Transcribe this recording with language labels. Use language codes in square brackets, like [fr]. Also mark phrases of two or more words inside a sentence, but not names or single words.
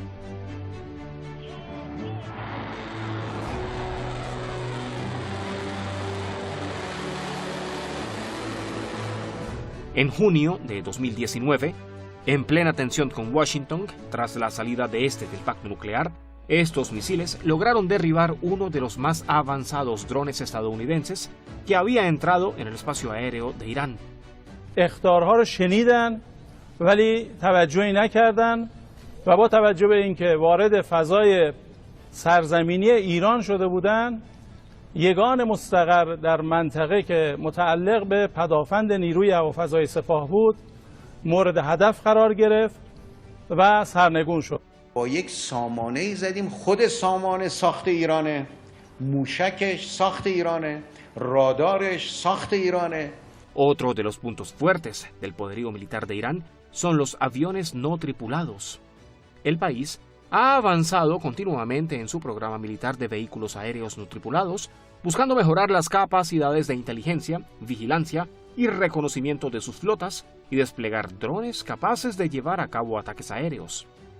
[es] En junio de 2019, en plena tensión con Washington, tras la salida de este del pacto nuclear, estos misiles lograron derribar uno de los más avanzados drones estadounidenses que había entrado en el espacio aéreo de Irán. [fa] اخطارها رو شنیدن ولی توجهی نکردن و با توجه به اینکه وارد فضای سرزمینی ایران شده بودند، یگان مستقر در منطقه که متعلق به پدافند نیروی هوافضای سپاه بود مورد هدف قرار گرفت و سرنگون شد. با یک سامانه‌ای زدیم، خود سامانه ساخت ایرانه، موشکش ساخت ایرانه، رادارش ساخت ایرانه. [es] Otro de los puntos fuertes del poderío militar de Irán son los aviones no tripulados. El país ha avanzado continuamente en su programa militar de vehículos aéreos no tripulados, buscando mejorar las capacidades de inteligencia, vigilancia y reconocimiento de sus flotas y desplegar drones capaces de llevar a cabo ataques aéreos.